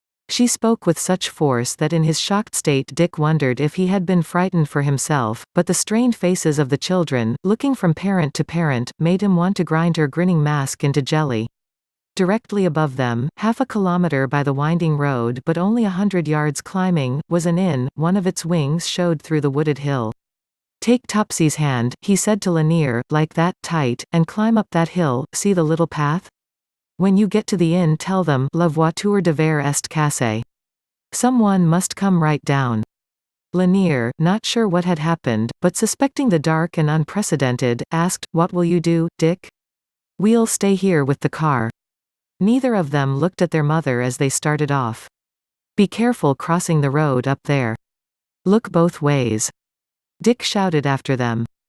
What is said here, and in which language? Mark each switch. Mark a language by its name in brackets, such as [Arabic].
[English] She spoke with such force that in his shocked state Dick wondered if he had been frightened for himself, but the strained faces of the children, looking from parent to parent, made him want to grind her grinning mask into jelly. Directly above them, half a kilometer by the winding road but only 100 yards climbing, was an inn. One of its wings showed through the wooded hill. "Take Topsy's hand," he said to Lanier, "like that, tight, and climb up that hill. See the little path? When you get to the inn tell them, [French] la voiture devrait est cassée. [English] Someone must come right down." Lanier, not sure what had happened, but suspecting the dark and unprecedented, asked, "What will you do, Dick?" "We'll stay here with the car." Neither of them looked at their mother as they started off. "Be careful crossing the road up there. Look both ways," Dick shouted after them.